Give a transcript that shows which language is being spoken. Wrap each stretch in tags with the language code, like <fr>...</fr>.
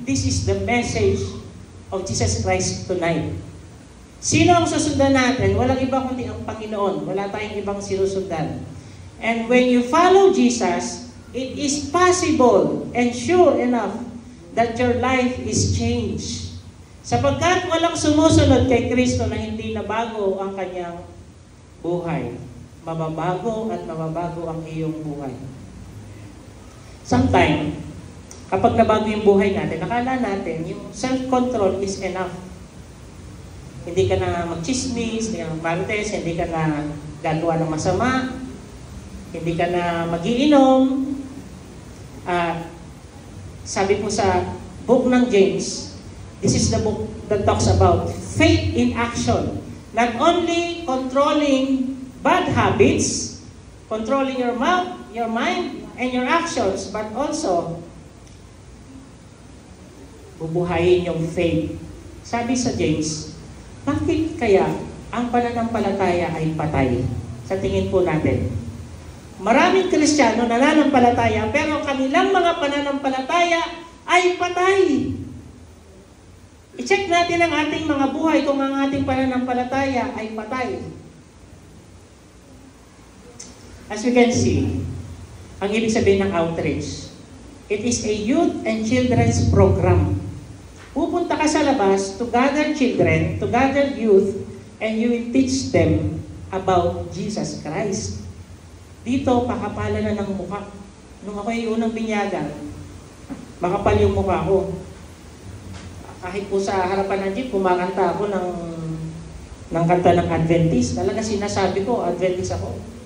<en>This is the message of Jesus Christ tonight.</en> <tl>Sino ang susundan natin? Walang iba kundi ang Panginoon. Wala tayong ibang sinusundan.</tl> <en>And when you follow Jesus, it is possible and sure enough that your life is changed.</en> <tl>Sapagkat walang sumusunod kay Kristo na hindi nabago ang kanyang buhay. Mababago at mababago ang iyong buhay. Sometimes, kapag nabago yung buhay natin, nakala natin yung</tl> <en>self-control is enough.</en> <tl>Hindi ka na magchismis, hindi ka na magmarites, hindi ka na gagawa ng masama, hindi ka na magiinom. Sabi po sa book ng James,</tl> <en>This is the book that talks about faith in action. Not only controlling bad habits, controlling your mouth, your mind, and your actions, but also</en> <tl>bubuhayin yung</tl> <en>faith.</en> <tl>Sabi sa James, bakit kaya ang pananampalataya ay patay? Sa tingin po natin. Maraming Kristiyano nananampalataya, pero kanilang mga pananampalataya ay patay. I-check natin ang ating mga buhay kung ang ating pananampalataya ay patay.</tl> <en>As you can see,</en> <tl>ang ibig sabihin ng</tl> <en>outreach, it is a youth and children's program.</en> <tl>Pupunta ka sa labas</tl> <en>to gather children, to gather youth, and you will teach them about Jesus Christ.</en> <tl>Dito, pakapala na ng mukha. Nung ako yung unang binyagan, makapal yung mukha ko. Kahit po sa harapan ng jeep, kumakanta ako ng kanta ng Adventist. Talaga sinasabi ko, Adventist ako.</tl>